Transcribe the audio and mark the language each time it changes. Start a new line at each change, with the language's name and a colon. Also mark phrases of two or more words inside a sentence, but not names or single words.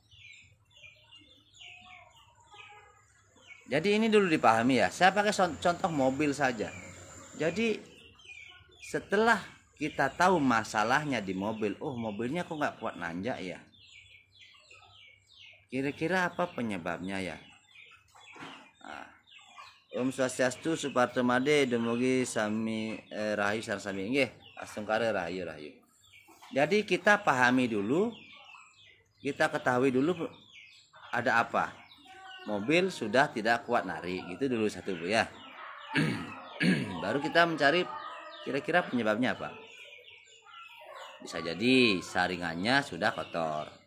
Indonesian: Jadi ini dulu dipahami ya. Saya pakai contoh mobil saja. Jadi setelah kita tahu masalahnya di mobil, oh mobilnya kok nggak kuat nanjak ya. Kira-kira apa penyebabnya ya? Nah,
Balinese: Om Swastiastu Suparto Made dumugi sami rahayu sarsami nggih. Astungkara rahayu rahayu.
Indonesian: Jadi kita pahami dulu, kita ketahui dulu ada apa. Mobil sudah tidak kuat narik, gitu dulu satu Bu ya. Baru kita mencari kira-kira penyebabnya apa. Bisa jadi saringannya sudah kotor.